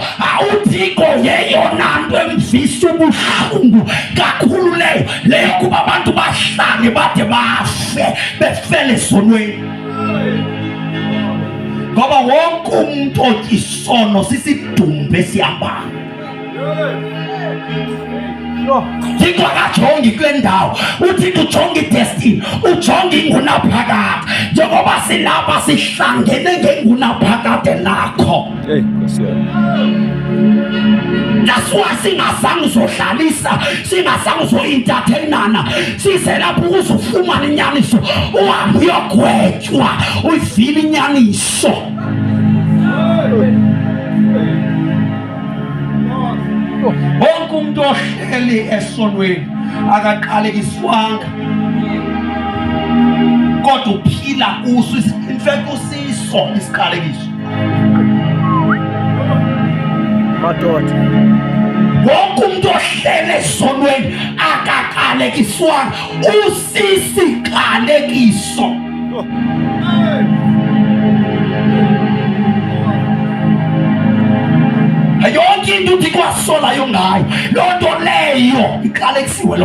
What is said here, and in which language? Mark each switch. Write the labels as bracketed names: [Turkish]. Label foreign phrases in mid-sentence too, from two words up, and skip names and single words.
[Xhosa] uThixo yeyona nto emvisa ubuhlungu kakhulu leyo kuba abantu bahlale bade bafe befele esonweni, ngoba wonke umntu otya isono sisidumbu esihambayo. Uthixo akajongi kule ndawo, uThixo ujonga idestiny, ujonga ingunaphakade. [Zulu] Njengoba silapha sihlangene ngengunaphakade lakho, [English] that's why [Xhosa] singazange uzodlalisa, singazange uzoentertainana, size lapho ukuzofumana inyaniso, uhambe uyogwetywa uyivile inyaniso. [Zulu] Wonke umuntu ohleli esonweni akaqalekiswanga, kodwa uphila kuso. [English] In fact [Xhosa] usiso isiqalekiso madoda. [Zulu] Wonke umuntu ohleli esonweni akaqalekiswanga, usisiqalekiso. [Xhosa] Yonke into uThixo asolayo ngayo, loo nto leyo iqalekisiwe.